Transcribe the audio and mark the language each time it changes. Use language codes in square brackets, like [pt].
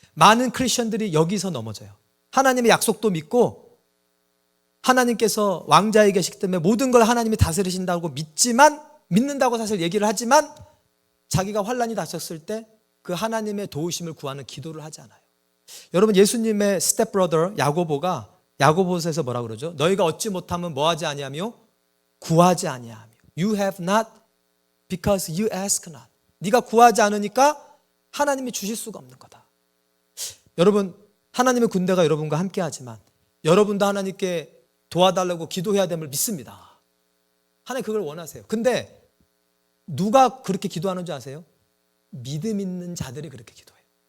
[ko] 많은 크리스천들이 여기서 넘어져요. 하나님의 약속도 믿고 하나님께서 왕자에 계시기 때문에 모든 걸 하나님이 다스리신다고 믿는다고 사실 얘기를 하지만 자기가 환난이 닥쳤을 때 그 하나님의 도우심을 구하는 기도를 하지 않아요. 여러분, 예수님의 [en] 스텝 브러더 [ko] 야고보가 야고보서에서 뭐라 그러죠? 너희가 얻지 못하면 뭐하지 아니하며 구하지 아니하며. [en] You have not because you ask not. [ko] 네가 구하지 않으니까 하나님이 주실 수가 없는 거다. 여러분, 하나님의 군대가 여러분과 함께 하지만 여러분도 하나님께 도와달라고 기도해야 됨을 믿습니다. 하나님 그걸 원하세요. 근데 누가 그렇게 기도하는 줄 아세요? 믿음 있는 자들이 그렇게 기도해요.